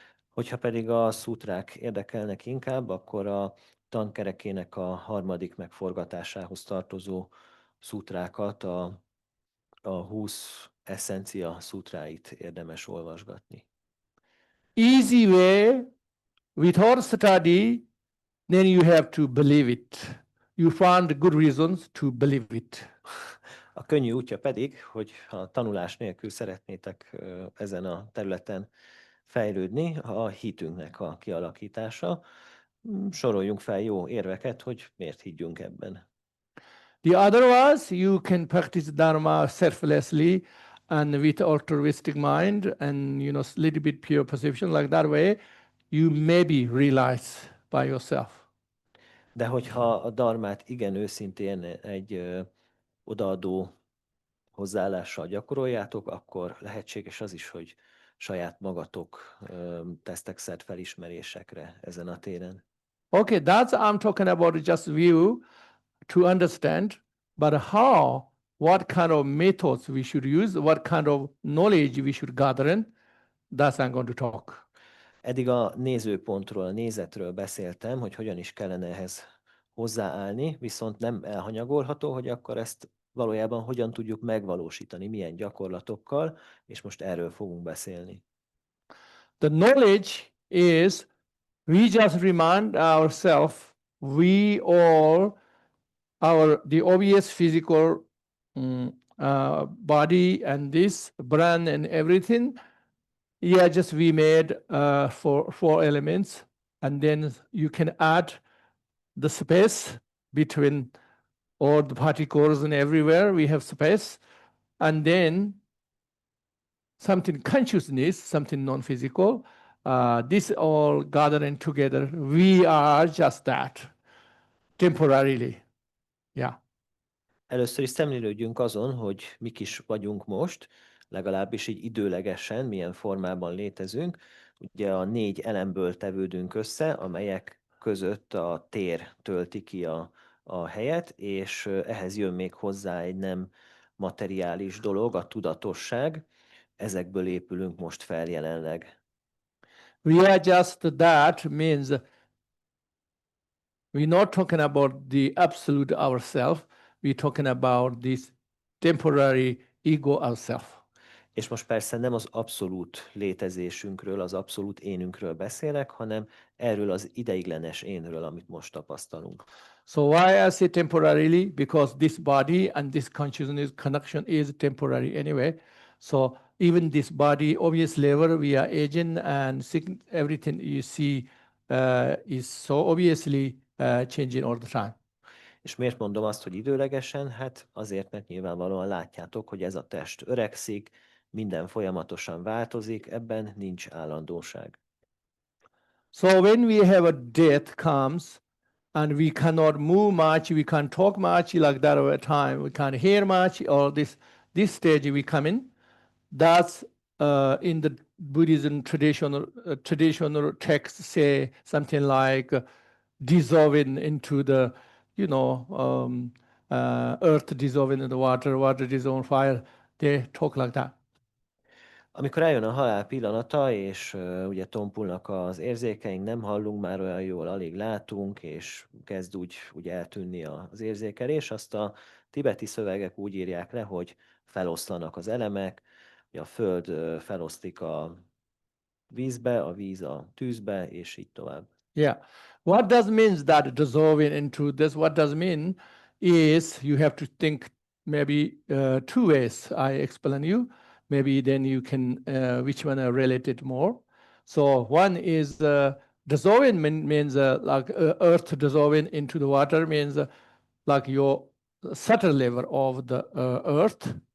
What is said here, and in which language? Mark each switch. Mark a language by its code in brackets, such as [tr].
[hu] Hogyha pedig a szutrák érdekelnek inkább, akkor a tankerekének a harmadik megforgatásához tartozó szutrákat, a 20 essencia szutráit érdemes olvasgatni. [en] Easy way, without study, then you have to believe it. You found good reasons to believe it. [hu] A könnyű útja pedig, hogy ha tanulás nélkül szeretnétek ezen a területen fejlődni, a hitünknek a kialakítása. Soroljunk fel jó érveket, hogy miért higgyünk ebben. [en] The otherwise, you can practice Dharma selflessly and with altruistic mind and little bit pure perception like that way, you maybe realize by yourself. [hu] De hogyha a dharmát igen őszintén egy odaadó hozzáállással gyakoroljátok, akkor lehetséges az is, hogy saját magatok tesztek szert felismerésekre ezen a téren. [en] Okay, that's I'm talking about just view to understand, but what kind of methods we should use, what kind of knowledge we should gather in, that's I'm going to talk. [hu] Eddig a nézőpontról, a nézetről beszéltem, hogy hogyan is kellene ehhez hozzáállni, viszont nem elhanyagolható, hogy akkor ezt valójában hogyan tudjuk megvalósítani, milyen gyakorlatokkal, és most erről fogunk beszélni. [en] The knowledge is we just remind ourselves, we all, the obvious physical body and this brain and everything. Yeah, just we made four elements, and then you can add the space between all the particles and everywhere we have space, and then something consciousness, something non-physical. This all gathering together. We are just that temporarily. Yeah. [hu] Először is szemlélődjünk azon, hogy mik is vagyunk most, legalábbis így időlegesen, milyen formában létezünk. Ugye a 4 elemből tevődünk össze, amelyek között a tér tölti ki a helyet, és ehhez jön még hozzá egy nem materiális dolog, a tudatosság. Ezekből épülünk most fel jelenleg. [en] We are just that means we're not talking about the absolute ourself. We're talking about this temporary ego ourself. [hu] És most persze nem az abszolút létezésünkről, az abszolút énünkről beszélek, hanem erről az ideiglenes énről, amit most tapasztalunk. [en] So why I say temporarily? Because this body and this consciousness connection is temporary anyway. So even this body, obvious level, we are aging and everything you see is so obviously changing all the time. [hu] És miért mondom azt, hogy időlegesen? Hát azért, mert nyilvánvalóan látjátok, hogy ez a test öregszik, minden folyamatosan változik, ebben nincs állandóság. [en] So when we have a death comes and we cannot move much, we can't talk much like that over time, we can't hear much, or this stage we come in, that's in the Buddhism traditional texts say something like dissolving into the, earth dissolving in the water, water dissolving fire. They talk like that. [hu] Amikor eljön a halál pillanata, és ugye tompulnak az érzékeink, nem hallunk már olyan jól, alig látunk, és kezd úgy eltűnni az érzékelés, azt a tibeti szövegek úgy írják le, hogy feloszlanak az elemek, hogy a föld feloszlik a vízbe, a víz a tűzbe, és így tovább. [en] Yeah. What does means that dissolving into this? What does mean is you have to think maybe two ways. I explain you. Maybe then you can which one are related more. So one is dissolving means like earth dissolving into the water means like your subtle level of the earth.